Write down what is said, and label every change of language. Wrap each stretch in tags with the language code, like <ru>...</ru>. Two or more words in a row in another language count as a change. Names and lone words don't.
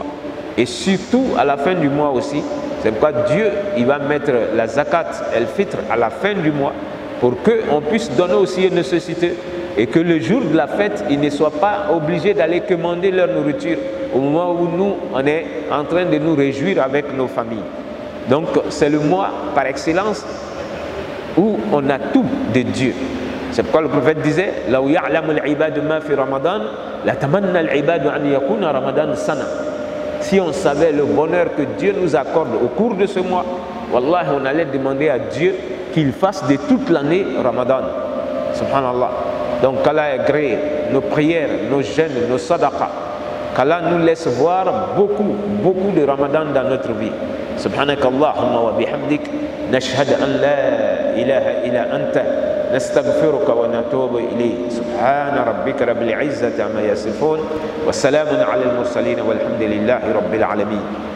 <fr>Et surtout à la fin du mois aussi. C'est pourquoi Dieu, il va mettre la</fr> <ar>زكاة الفطر</ar> <fr>à la fin du mois pour qu'on puisse donner aussi aux nécessiteux et que le jour de la fête, ils ne soient pas obligés d'aller commander leur nourriture au moment où nous, on est en train de nous réjouir avec nos familles. Donc c'est le mois par excellence où on a tout de Dieu. C'est pourquoi le prophète disait «</fr> <ar>لو يعلم العباد ما في رمضان لتمنى العباد أن يكون رمضان سنة</ar> <fr>» Si on savait le bonheur que Dieu nous accorde au cours de ce mois, wallah, on allait demander à Dieu qu'il fasse de toute l'année Ramadan. Subhanallah. Donc qu'Allah agrée nos prières, nos jeûnes, nos sadaqas. Qu'Allah nous laisse voir beaucoup de Ramadan dans notre vie.</fr> <ar>سبحانك اللهم وبحمدك، نشهد أن لا إله إلا أنت، نستغفرك ونتوب إليك. سبحان ربك رب العزة عما يصفون، وسلام على المرسلين والحمد لله رب العالمين.</ar>